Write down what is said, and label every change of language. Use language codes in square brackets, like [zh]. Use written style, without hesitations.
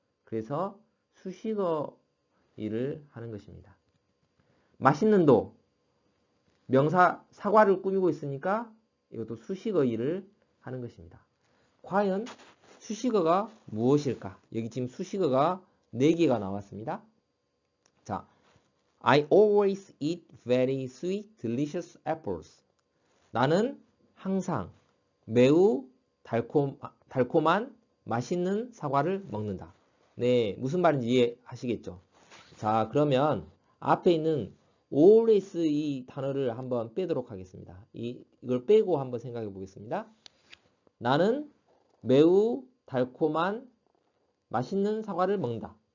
[ko] 그래서 수식어 일을 하는 것입니다. 맛있는도 명사 사과를 꾸미고 있으니까 이것도 수식어 일을 하는 것입니다. 과연 수식어가 무엇일까? 여기 지금 수식어가 4개가 나왔습니다. [en] 자, I always eat very sweet, delicious apples. [ko] 나는 항상 매우 달콤한 맛있는 사과를 먹는다. 네, 무슨 말인지 이해하시겠죠? 자, 그러면 앞에 있는 always 이 단어를 한번 빼도록 하겠습니다. 이걸 빼고 한번 생각해 보겠습니다. 나는 매우 달콤한 맛있는 사과를 먹는다.